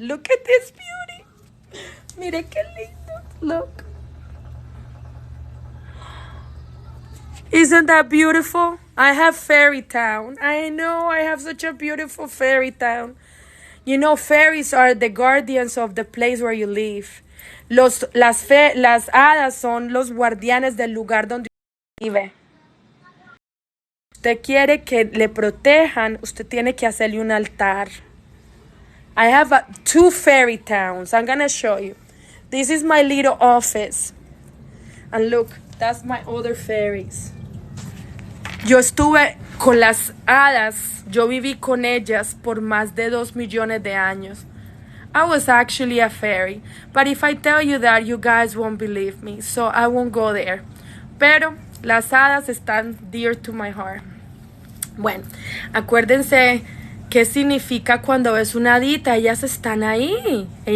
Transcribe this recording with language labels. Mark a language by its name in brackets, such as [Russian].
[English] Look at this beauty. [Spanish] Mire qué lindo. [English] Look. Isn't that beautiful? I have fairy town. I know, I have such a beautiful fairy town. You know, fairies are the guardians of the place where you live. [Spanish] Las hadas son los guardianes del lugar donde usted vive. Usted quiere que le protejan, usted tiene que hacerle un altar. [English] I have 2 fairy towns. I'm going to show you. This is my little office. And look, that's my other fairies. [Spanish] Yo estuve con las hadas, yo viví con ellas por más de 2 millones de años. [English] I was actually a fairy, but if I tell you that, you guys won't believe me, so I won't go there. [Spanish] Pero las hadas están [English] dear to my heart. [Spanish] Bueno, acuérdense qué significa cuando ves una hadita. Ellas están ahí.